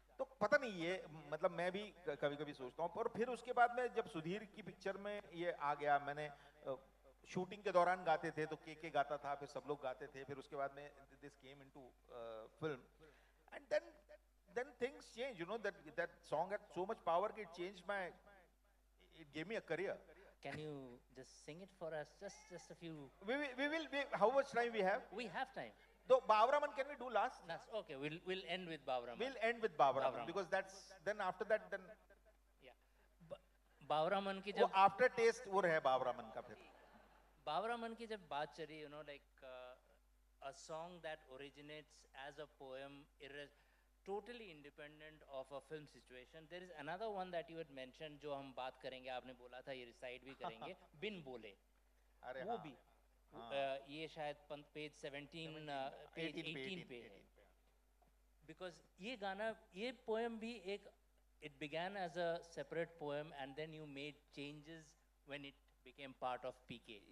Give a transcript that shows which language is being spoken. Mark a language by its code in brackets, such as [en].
[hi] तो पता नहीं ये, मतलब मैं भी कभी कभी सोचता हूँ, और फिर उसके बाद में जब सुधीर की पिक्चर में ये आ गया, मैंने शूटिंग के दौरान गाते थे तो के गाता था, फिर सब लोग गाते थे, फिर उसके बाद में [en] This came into film, and then things change, you know, that song had so much power that it changed it gave me a career. Can you just sing it for us? Just a few. How much time we have? We have time. So Bavraman, can we do last? Okay, we'll end with Bavraman. We'll end with Bavraman because that's, then after that, then yeah. [hi] Bavraman की वो जब [en] after taste [hi] वो रहे Bavraman का फिर। [en] Bavraman [hi] की जब बात चली, [en] you know, like a song that originates as a poem, totally independent of a film situation. There is another one that you had mentioned [hi] जो हम बात करेंगे, आपने बोला था ये रिसाइड भी करेंगे, बिन बोले, अरे वो हाँ, भी हाँ, ये शायद पेज 18 पे है, [en] because [hi] ये गाना, ये पोएम भी एक, [en] it began as a separate poem and then you made changes when it became part of PK.